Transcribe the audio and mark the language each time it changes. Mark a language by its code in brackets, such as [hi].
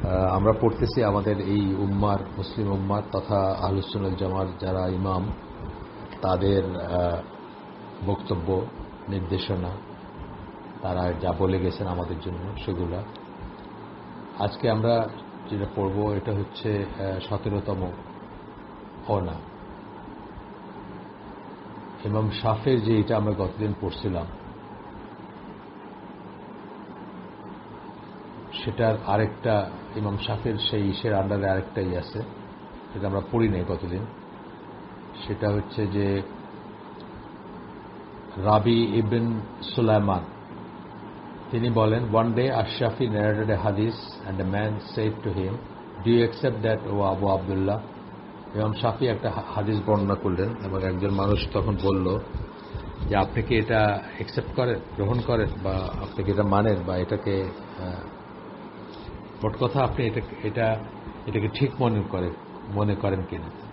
[bn] আমরা পড়তেছি আমাদের এই উম্মার মুসলিম উম্মার তথা আহলুস সুন্নাহ ওয়াল জামাত যারা ইমাম তাদের বক্তব্য নির্দেশনা তারা যা বলে গেছেন আমাদের জন্য সেগুলা আজকে আমরা যেটা পড়ব এটা হচ্ছে 17তম অনা ইমাম শাফির যে এটা আমরা গতদিন পড়ছিলাম সেটার আরেকটা ইমাম শাফির সেই ইসের আন্ডারে আরেকটাই আছে যেটা আমরা পড়ি নাই গতদিন। সেটা হচ্ছে যে রাবি ইবন সুলাইমান তিনি বলেন, [en] one day Ash-Shafi narrated a hadith and a man said to him, do you accept that, O Abu Abdullah? [bn] ইমাম শাফি একটা হাদিস বর্ণনা করলেন এবং একজন মানুষ তখন বলল যে আপনি কি এটা অ্যাকসেপ্ট করেন, গ্রহণ করেন, বা আপনি কি এটা মানেন, বা এটাকে মোট কথা আপনি এটাকে ঠিক মনে করেন কিনা।